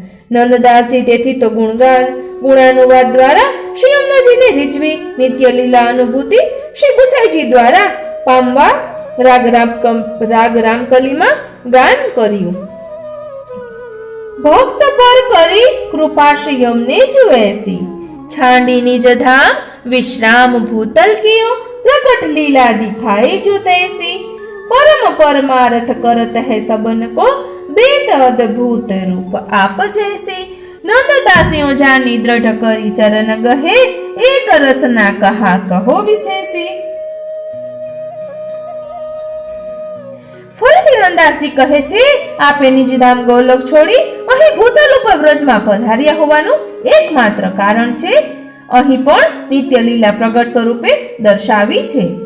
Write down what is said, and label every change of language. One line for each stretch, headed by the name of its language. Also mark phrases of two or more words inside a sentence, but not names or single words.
Gujarati: નંદદાસજી તેથી તો ગુણાનુવાદ દ્વારા શ્રી યમુનાજીને રીઝવી નિત્ય લીલા અનુભૂતિ શ્રી ગુસાઈજી દ્વારા પામવા રાગ રામકલીમાં ગાન કર્યું।
Braj: भक्त पर करी कृपा श्री यमने जुएसी, छांडी निज धाम विश्राम भूतल कियो, प्रकट लीला दिखाई जो तैसी, परम परमारथ करत है सबन को, देत अद्भुत रूप आप जैसी। नंददासियों जानी दृढ़ करी चरण गहे, एक रसना कहा कहो विशेषी।
Gujarati: ફરીથી નંદાસી કહે છે, આપે નિજધામ ગોલોક છોડી અહીં ભૂતલ ઉપર વ્રજમાં પધાર્યા હોવાનું એકમાત્ર કારણ છે અહીં પણ નિત્ય લીલા પ્રગટ સ્વરૂપે દર્શાવી છે।